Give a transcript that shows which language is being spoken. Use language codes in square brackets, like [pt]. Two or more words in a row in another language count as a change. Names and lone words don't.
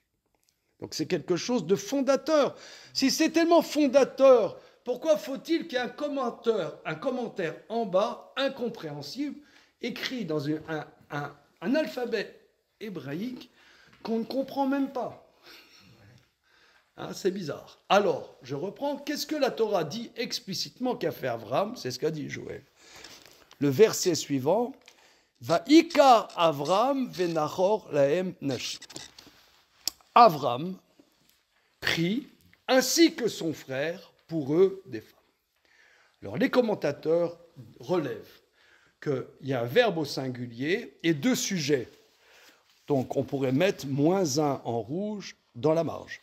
[fr] Donc c'est quelque chose de fondateur. Si c'est tellement fondateur, pourquoi faut-il qu'il y ait un commentaire en bas, incompréhensible, écrit dans un alphabet hébraïque qu'on ne comprend même pas? Hein, c'est bizarre. Alors, je reprends. Qu'est-ce que la Torah dit explicitement qu'a fait Avram? C'est ce qu'a dit Joël. Le verset suivant, [he] ויקח אברם ונחור להם נשים. [fr] Avram prit, ainsi que son frère, pour eux des femmes. Alors, les commentateurs relèvent qu'il y a un verbe au singulier et deux sujets. Donc, on pourrait mettre -1 en rouge dans la marge.